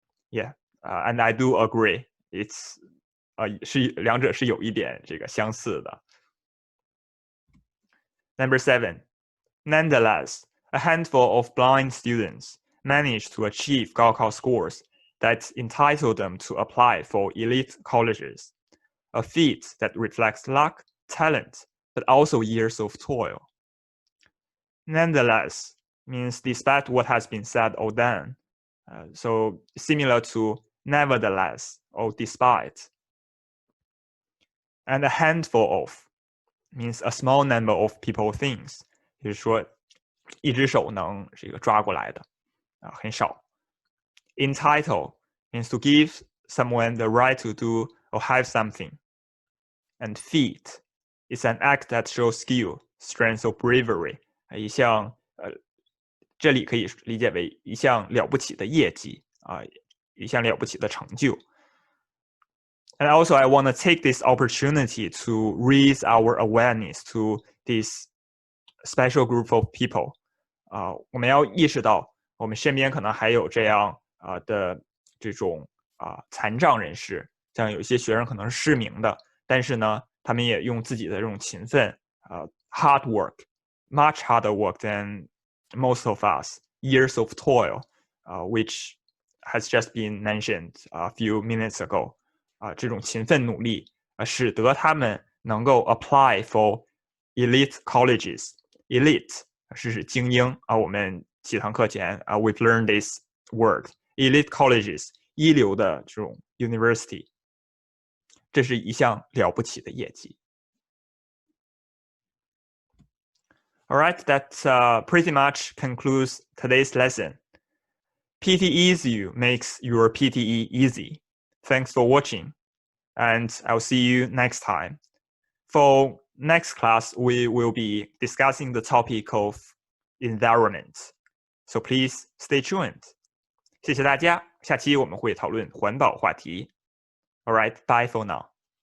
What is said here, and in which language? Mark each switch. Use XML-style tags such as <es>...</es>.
<en>Yeah, and I do agree.</en> <zh>It's 两者是有一点这个相似的。</zh> <en>Number 7, nonetheless, a handful of blind students managed to achieve Gaokao scores that entitle them to apply for elite colleges, a feat that reflects luck, talent, but also years of toil. Nonetheless means despite what has been said or done, so similar to nevertheless or despite. And a handful of means a small number of people or things，</en> <zh>就是说一只手能这个抓过来的很少。</zh> <en>Entitle means to give someone the right to do or have something. And feat is an act that shows skill, strength or bravery.</en> <zh>一项这里可以理解为一项了不起的业绩一项了不起的成就。</zh> <en>And also, I want to take this opportunity to raise our awareness to this special group of people.</en> <zh>我们要意识到，我们身边可能还有这样的这种残障人士，像有一些学生可能是失明的，但是呢，他们也用自己的这种勤奋</zh> <en>hard work, much harder work than most of us, years of toil, which has just been mentioned a few minutes ago.</en> <zh>这种勤奋努力使得他们能够</zh> <en>apply for elite colleges.</en> <zh>Elite 是指精英我们几堂课前</zh> <en>we've learned this word. Elite colleges</en> <zh>一流的这种</zh> <en>university.</en> <zh>这是一项了不起的业绩。</zh> <en>All right, that pretty much concludes today's lesson. PTEasYOU makes your PTE easy. Thanks for watching, and I'll see you next time. For next class, we will be discussing the topic of environment. So please stay tuned.</en> <zh>谢谢大家，下期我们会讨论环保话题。</zh> <en>All right, bye for now.</en>